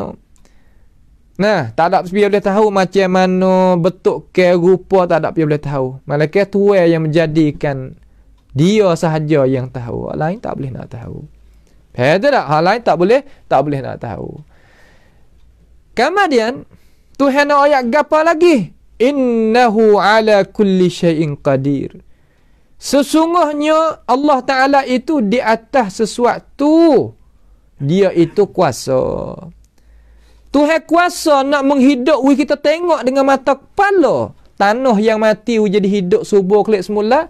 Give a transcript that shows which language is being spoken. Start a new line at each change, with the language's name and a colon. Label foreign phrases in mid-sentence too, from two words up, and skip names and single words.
Malay: Nah, tak ada dia boleh tahu macam mana bentuk ke rupa, tak ada dia boleh tahu. Malaikat Tuhan yang menjadikan dia sahaja yang tahu. Orang lain tak boleh nak tahu. Faham tak? Orang lain tak boleh nak tahu. Kemudian Tuhan nak ayat apa lagi?
Arabic: إنه على كل شيء قدير.
Malay: Sesungguhnya Allah Ta'ala itu di atas sesuatu. Dia itu kuasa. Tuhan kuasa nak menghidup kita tengok dengan mata kepala. Tanah yang mati jadi hidup subur kelik semula.